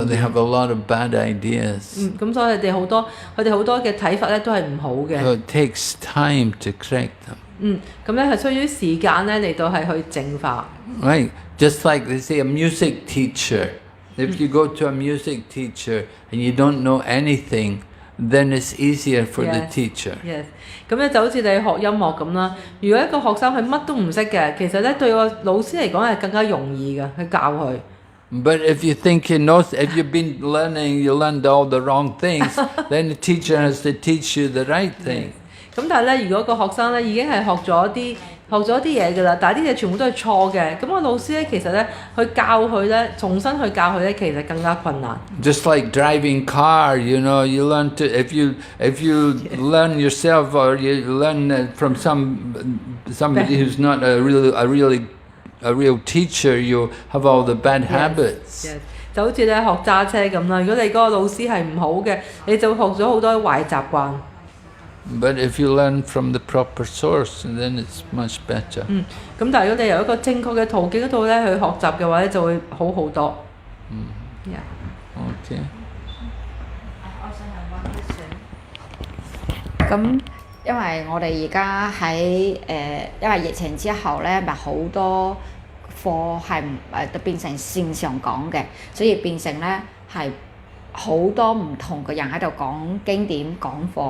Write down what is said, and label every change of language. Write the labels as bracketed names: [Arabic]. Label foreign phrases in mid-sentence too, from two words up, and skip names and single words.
[English] So they have a lot of bad ideas. [Cantonese] 咁所以佢哋好多嘅睇法咧都係唔好嘅。 [English] So it takes time to correct them. [Cantonese] 咁咧係需要時間咧嚟到係去淨化。 [English] Right. Just like they say a music teacher. If you go to a music teacher and you don't know anything, then it's easier for the teacher. Yes. [Cantonese] 咁咧就好似你學音樂咁啦。如果一個學生佢乜都唔識嘅，其實咧對個老師嚟講係更加容易嘅，去教佢。 [English] But if you think you know, if you've been learning, you learned all the wrong things, then the teacher has to teach you the right thing. [Cantonese] 咁但係咧，如果個學生咧已經係學咗啲嘢㗎啦，但係啲嘢全部都係錯嘅，咁個老師咧其實咧去教佢咧，重新去教佢咧，其實更加困難。 [English] Just like driving car, you know, you learn to if you learn yourself or you learn from somebody who's not a real teacher, you have all the bad habits. Yes. [Cantonese] 就好似咧學揸車咁啦，如果你嗰個老師係唔好嘅，你就學咗好多壞習慣。 [English] But if you learn from the proper source, then it's much better. [Cantonese] 咁但係如果你由一個正確嘅途徑嗰度咧去學習嘅話咧，就會好好多。Yeah. [English] Okay. [Cantonese] 咁因為我哋而家喺因為疫情之後咧，咪好多課係變成線上講嘅，所以變成咧係好多唔同嘅人喺度講經典講課。